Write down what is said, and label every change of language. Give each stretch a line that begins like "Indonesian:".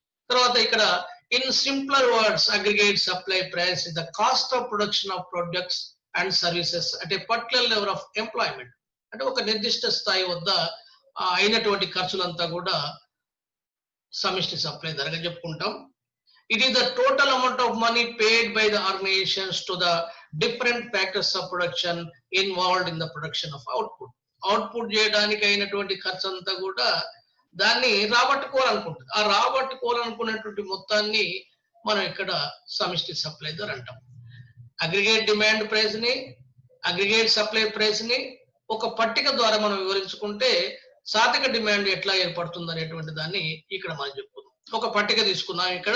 Telugu: తర్వాత ఇక్కడ
English: in simpler words aggregate supply price is the cost of production of products and services
Telugu: అంటే
English: Particular level of employment.
Telugu: అంటే ఒక నిర్దిష్ట స్థాయి వద్ద అయినటువంటి ఖర్చులంతా కూడా సమిష్టి సప్లై ధరగా చెప్పుకుంటాం.
English: It is the total amount of money paid by the organizations to the different factors of production involved in the production of output.
Telugu: Output చేయడానికి అయినటువంటి ఖర్చు అంతా కూడా దాన్ని రాబట్టుకోవాలనుకుంటుంది. ఆ రాబట్టుకోవాలనుకున్నటువంటి మొత్తాన్ని మనం ఇక్కడ సమిష్టి సప్లై ధర అంటాం. అగ్రిగేట్ డిమాండ్ ప్రైస్ ని, అగ్రిగేట్ సప్లై ప్రైస్ ని ఒక పట్టిక ద్వారా మనం వివరించుకుంటే సాధక డిమాండ్ ఎట్లా ఏర్పడుతుంది అనేటువంటి దాన్ని ఇక్కడ మనం చెప్పుకుందాం. ఒక పట్టిక తీసుకున్నాం.